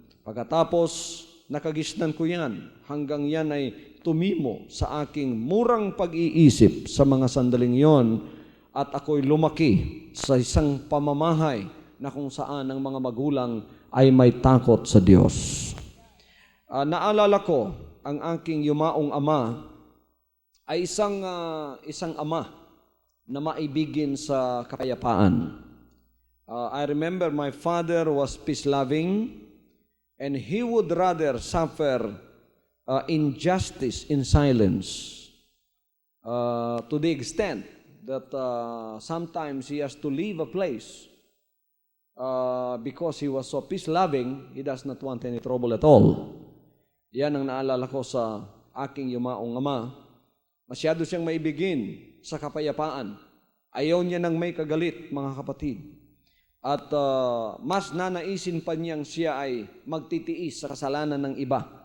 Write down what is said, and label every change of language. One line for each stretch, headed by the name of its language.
Filipino: Pagkatapos, nakagisnan ko yan hanggang yan ay tumimo sa aking murang pag-iisip sa mga sandaling yon at ako'y lumaki sa isang pamamahay na kung saan ang mga magulang ay may takot sa Diyos. Naalala ko ang aking yumaong ama ay isang ama na maibigin sa kapayapaan.
English: I remember my father was peace-loving and he would rather suffer injustice in silence to the extent that sometimes he has to leave a place because he was so peace-loving, he does not want any trouble at all.
Filipino: Yan ang naalala ko sa aking yumaong ama. Masyado siyang maibigin sa kapayapaan. Ayaw niya nang may kagalit, mga kapatid. At mas nanaisin pa niyang siya ay magtitiis sa kasalanan ng iba.